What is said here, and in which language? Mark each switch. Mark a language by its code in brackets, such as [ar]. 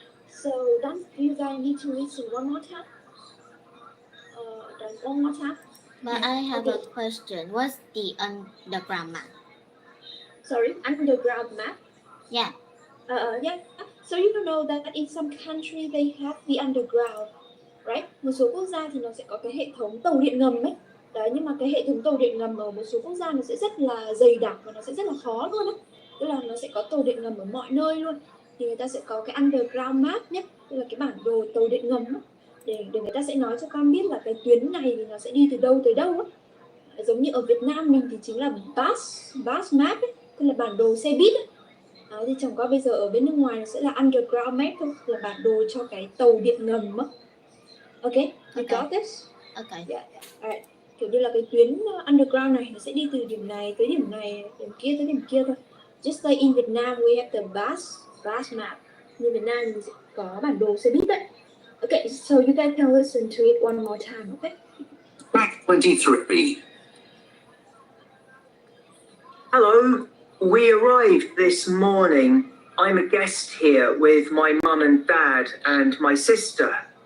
[en] So then you guys need to listen one more time. Then one more time. But I have a question. What's the underground map? Sorry, underground map. Yeah. Yeah. So you know that in some country they have the underground, right? [vi] Một số quốc gia thì nó sẽ có cái hệ thống tàu điện ngầm ấy. Đấy, nhưng mà cái hệ thống tàu điện ngầm ở một số quốc gia nó sẽ rất là dày đặc và nó sẽ rất là khó luôn á. Tức là nó sẽ có tàu điện ngầm ở mọi nơi luôn. Thì người ta sẽ có cái underground map nhé, tức là cái bản đồ tàu điện ngầm á. Để người ta sẽ nói cho con biết là cái tuyến này thì nó sẽ đi từ đâu tới đâu á. Giống như ở Việt Nam mình thì chính là bus map ấy, tức là bản đồ xe buýt ấy. Đó, thì chẳng qua bây giờ ở bên nước ngoài nó sẽ là underground map thôi, là bản đồ cho cái tàu điện ngầm á. [en] Okay, you got this? Okay. Yeah. Alright. [vi] Kiểu như là cái tuyến underground này nó sẽ đi từ điểm này tới điểm này, điểm kia tới điểm kia thôi. [en] Just like in Vietnam we have the bus map. [vi] Như Việt Nam mình sẽ có bản đồ xe buýt đấy. [en] Okay, so you guys can listen to it one more time, okay? Fact 23. Hello, we arrived this morning. I'm a guest here with my mum and dad and my sister.